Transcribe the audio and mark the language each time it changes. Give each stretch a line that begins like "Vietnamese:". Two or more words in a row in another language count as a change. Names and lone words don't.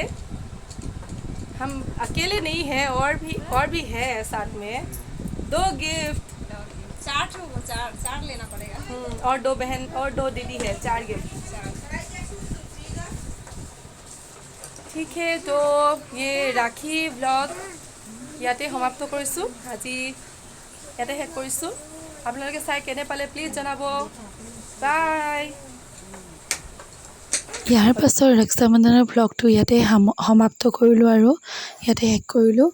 Hindi: हम अकेले नहीं हैं, और भी है साथ में। 2 गिफ्ट, 4 लेना पड़ेगा। और 2 बहन और 2 दीदी है, 4 गिफ्ट। ठीक है, तो ये राखी ब्लग
Assamese: ইয়াতে সমাপ্ত কৰিছোঁ। আজি ইয়াতে শেষ কৰিছোঁ। আপোনালোকে চাই কেনে পালে প্লিজ জনাব। বাই। ইয়াৰ পাছৰ ৰক্ষাবন্ধনৰ ভ্লগটো ইয়াতে সমাপ্ত কৰিলোঁ আৰু ইয়াতে শেষ কৰিলোঁ।